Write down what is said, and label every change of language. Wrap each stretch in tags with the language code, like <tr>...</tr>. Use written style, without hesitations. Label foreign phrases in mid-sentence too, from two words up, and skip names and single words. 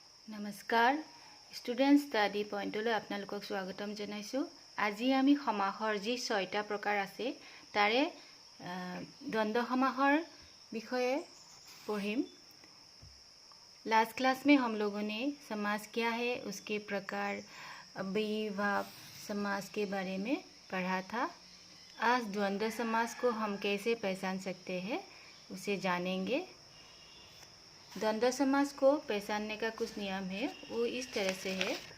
<as>নমস্কাৰ ষ্টুডেণ্ট ষ্টাডি পইণ্টলৈ আপোনালোকক স্বাগতম জনাইছোঁ। আজি আমি সমাসৰ যি 6টা প্ৰকাৰ আছে তাৰে দ্বন্দ্ব সমাসৰ বিষয়ে পঢ়িম।</as> <hi>लास्ट क्लास में हम लोगों ने समास क्या है, उसके प्रकार, अव्ययीभाव समास के बारे में पढ़ा था। आज द्वंद्व समास को हम कैसे पहचान सकते हैं उसे जानेंगे। द्वंद्व समास को पहचानने का कुछ नियम है, वो इस तरह से है।</hi>